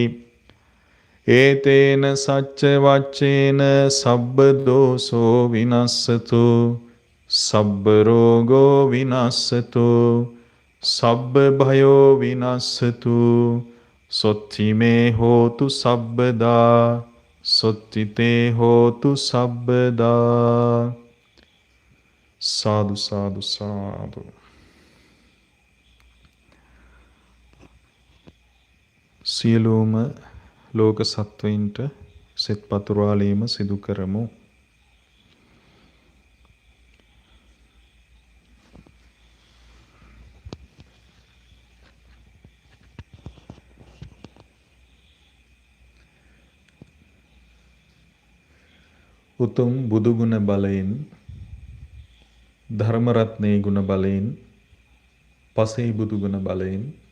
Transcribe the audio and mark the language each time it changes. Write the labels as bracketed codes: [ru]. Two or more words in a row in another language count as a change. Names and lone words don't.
[pi] ඒතේන සච්ච වච්චේන සබ්බ දෝසෝ විනස්සතු සබ්බ රෝගෝ විනස්සතු සබ්බ භයෝ විනස්සතු සොත්ති මේ හෝතු සබ්බදා සොත්ති තේ හෝතු සබ්බදා. සාදු සාදු සාදු. [si] සියලුම ලෝක සත්වයින්ට සෙත් පතුරාලීම සිදු කරමු. උතුම් බුදුගුණ බලයෙන් ධර්මරත්නයේ ගුණ බලයෙන් පසේ බුදුගුණ බලයෙන්